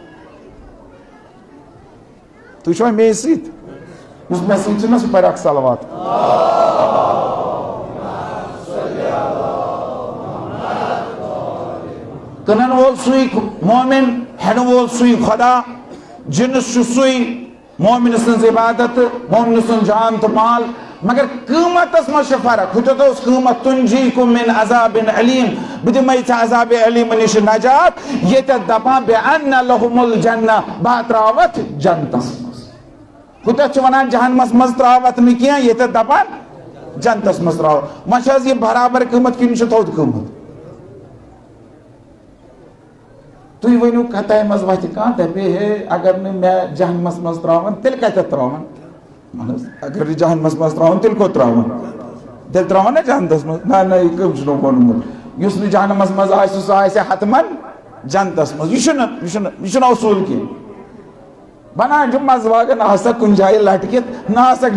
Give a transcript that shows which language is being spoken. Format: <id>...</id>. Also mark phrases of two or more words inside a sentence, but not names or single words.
<ks>تُہۍ چھِوا مے سۭتۍ یُس مےٚ سۭتۍ چھُ نا سُہ پرِ اکھ صلوات کٕنن وول سُے مومن ہٮ۪نہٕ وول سُے خۄدا جنس چھُ سُے مومنہٕ سٕنٛز عبادت مومنہٕ سُنٛد جان تہٕ مال مگر قۭمتس منٛز چھِ فرق ہُتٮ۪تھ اوس قۭمت</ks> <ar>تُنجیکُم من عذابٍ علیم</ar> <ks>بہٕ دِمے ژےٚ عذابِ علیٖم نِش نجات ییٚتٮ۪تھ دپان</ks> <ar>بان لهم الجنہ</ar> <ks>بہٕ ہا تراوتھ جنتس منٛز ہُتٮ۪تھ چھِ ونان جہنمس منٛز تراوتھ نہٕ کینٛہہ ییٚتٮ۪تھ دپان جنتس منٛز تراو وۄنۍ چھِ حظ یہِ برابر قۭمت کِنہٕ چھُ تھوٚد قۭمت تُہۍ ؤنِو کتھاے منٛز وتھِ کانٛہہ دپے ہے اگر نہٕ مےٚ جہنمس منٛز تراون تیٚلہِ کتٮ۪تھ تراون اگر نہٕ جہنمس منٛز تراون تیٚلہِ کوٚت تراون تیٚلہِ تراون نا جنتس منٛز نہ یہِ کٔمۍ چھُنو ووٚنمُت یُس نہٕ جہنمس منٛز آسہِ سُہ آسہِ حتمن جنتس منٛز یہِ چھُنہٕ اصوٗل کینٛہہ بنان چھُ منٛزباگن آسکھ کُنہِ جایہِ لٹکِتھ نہ آسکھ</ks>